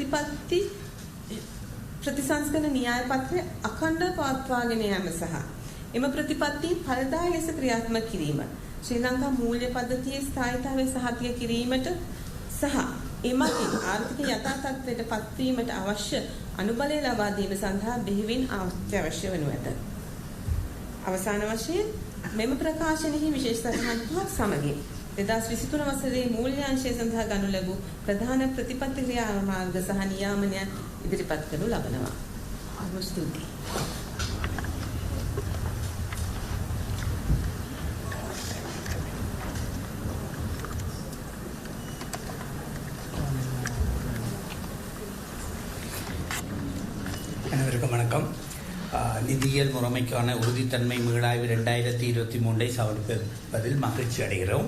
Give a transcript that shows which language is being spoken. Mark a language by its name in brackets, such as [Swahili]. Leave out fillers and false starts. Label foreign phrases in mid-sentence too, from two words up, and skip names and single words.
[Sinhala] ප්‍රතිසංස්කරණ න්‍යාය පත්‍රය අඛණ්ඩව පවත්වාගෙන යාම සහ එම ප්‍රතිපත්ති ඵලදායී ලෙස ක්‍රියාත්මක කිරීම ශ්‍රී ලංකා මූල්‍ය පද්ධතියේ ස්ථායීතාවය සහතික කිරීමට සහ එමගින් ආර්ථික යථා තත්ත්වයට පත්වීමට අවශ්‍ය අනුබලය ලබා දීම සඳහා බෙහෙවින් අවශ්‍ය වනු ඇත. අවසාන වශයෙන් මෙම ප්‍රකාශනයෙහි විශේෂ සටහන් පහක් සමගින් 2023 වසරේ මූල්‍යාංශය සඳහා ගනු ලැබූ ප්‍රධාන ප්‍රතිපත්ති ක්‍රියාමාර්ග සහ නියාමනයන් ඉදිරිපත් කරනු ලබනවා. ස්තුතියි. [Tamil] அனைவருக்கும் வணக்கம். நிதியியல் முறைமைக்கான உறுதித்தன்மை மீளாய்வு 2023 சமர்ப்பிப்பதில் மகிழ்ச்சி அடைகிறோம்.